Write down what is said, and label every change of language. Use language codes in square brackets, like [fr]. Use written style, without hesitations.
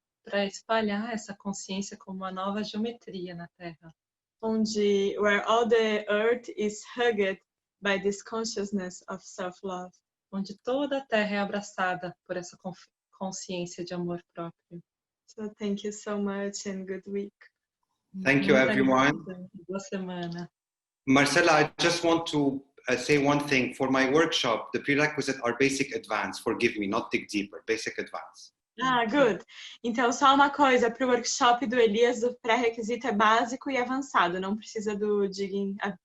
[pt] Para espalhar essa consciência como uma nova geometria na Terra. [en] Where all the earth is hugged by this consciousness of self-love. [pt] Onde toda a Terra é abraçada por essa consciência de amor próprio. [en] So thank you so much and good week. Thank you, everyone. [pt] Boa semana. [en] Marcela, I just want to say one thing. For my workshop, the prerequisites are basic advanced. Forgive me, not dig deeper. Basic advanced. Ah, good. [pt] Então, só uma coisa, para o workshop do Elias, o pré-requisito é básico e avançado, não precisa do digging.